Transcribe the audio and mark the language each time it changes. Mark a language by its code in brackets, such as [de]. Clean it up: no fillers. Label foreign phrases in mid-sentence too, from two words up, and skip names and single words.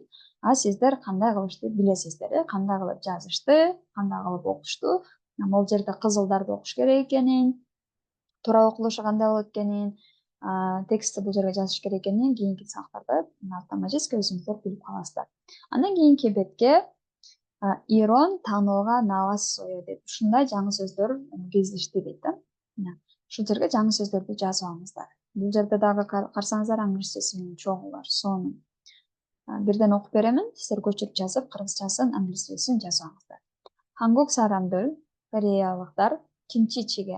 [ky] Сиздер кандай кылышты билесиздер, кандай кылып жазышты, кандай кылып окушту. Бул жерде кызылдарды окуш керек экенин, туура окулушу кандай болот экенин, текстти бул жерге жазыш керек экенин кийинки сабактарда автоматически өзүңүздөр билип каласыздар. Андан кийинки бетке [ko] 이런 단어가 나왔어요 [ky] деп ушундай жаңы сөздөр кездешти дейт да. Ушул жерге жаңы сөздөрдү жазып алыңыздар. Бул жерде дагы карасаңыздар англисчеси менен чогулар сонун. Бирден окуп беремин, сиздер көчүрүп жазып, кыргызчасын, англисчесин жазаңыздар. [ko] 한국 사람들 кореялыктар 김치 찌개.